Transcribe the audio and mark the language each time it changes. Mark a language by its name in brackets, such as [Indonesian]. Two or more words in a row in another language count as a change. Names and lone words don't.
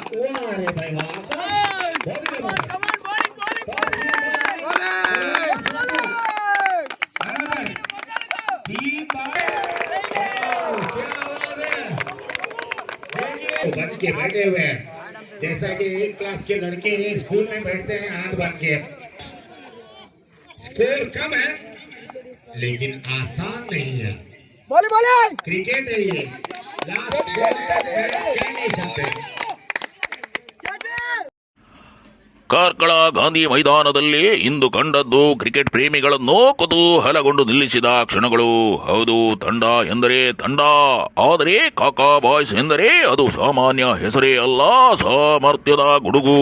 [Hindi] वाह रे भाई वाह, बन के बैठे हुए हैं, जैसा कि एक क्लास के लड़के स्कूल में बैठते हैं हाथ बन के। स्कोर कम है लेकिन आसान नहीं है। क्रिकेट है ये, लास्ट कह नहीं सकते। [Kannada] ಕಾರ್ಕಳ ಗಾಂಧಿ ಮೈದಾನದಲ್ಲಿ ಇಂದು ಕಂಡದ್ದು ಕ್ರಿಕೆಟ್ ಪ್ರೇಮಿಗಳನ್ನು ಕುತೂಹಲಗೊಂಡು ನಿಲ್ಲಿಸಿದ ಕ್ಷಣಗಳು. ಹೌದು, ತಂಡ ಎಂದರೆ ತಂಡ, ಆದರೆ ಕಾಕಾ ಬಾಯ್ಸ್ ಎಂದರೆ ಅದು ಸಾಮಾನ್ಯ ಹೆಸರೇ ಅಲ್ಲ, ಸಾಮರ್ಥ್ಯದ ಗುಡುಗು.